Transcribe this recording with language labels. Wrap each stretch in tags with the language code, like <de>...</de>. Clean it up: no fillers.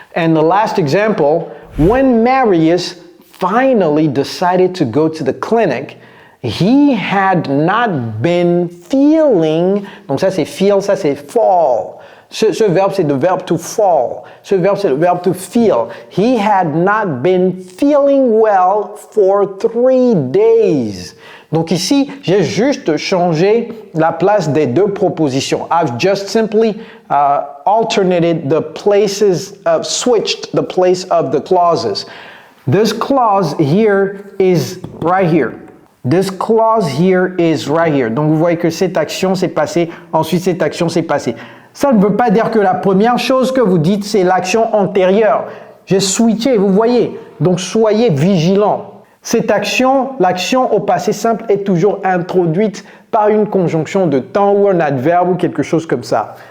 <en>And the last example, when Marius finally decided to go to the clinic, he had not been feeling.</en> <fr>Donc ça c'est feel, ça c'est fall. Ce verbe, c'est le verbe to fall. Ce verbe, c'est le verbe to feel.</fr> <en>He had not been feeling well for 3 days.</en> <fr>Donc ici, j'ai juste changé la place des deux propositions.</fr> <en>I've just simply alternated the places, switched the place of the clauses. This clause here is right here. This clause here is right here.</en> <fr>Donc vous voyez que cette action s'est passée, ensuite cette action s'est passée. Ça ne veut pas dire que la première chose que vous dites, c'est l'action antérieure. J'ai switché, vous voyez. Donc, soyez vigilants. Cette action, l'action au passé simple est toujours introduite par une conjonction de temps ou un adverbe ou quelque chose comme ça.</fr>